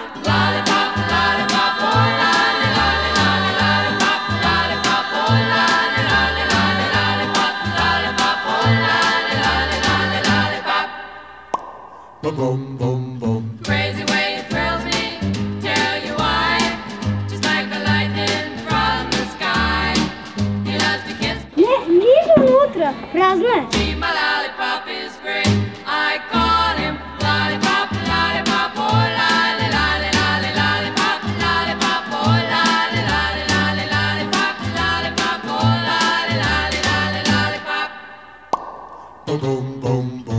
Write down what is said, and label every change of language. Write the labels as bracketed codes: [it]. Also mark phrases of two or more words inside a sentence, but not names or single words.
[en] Lollipop, lollipop, oh lolly, lolly, lolly, lollipop, lollipop, oh lolly, lolly, lolly, lollipop, lollipop, oh lolly, lolly, lolly, lollipop. Boom, boom, boom. Crazy way it thrills me, tell you why. Just like the lightning from the sky. He loves to kiss [sr] Ne, nisu unutra, prazno je. [en] me, my lollipop is great. I call him lollipop, lollipop, oh lolly, lolly, lolly, lollipop, lollipop, oh lolly, lolly, lolly, lollipop, lollipop, oh lolly, lolly, lolly, lollipop. Boom, boom, boom.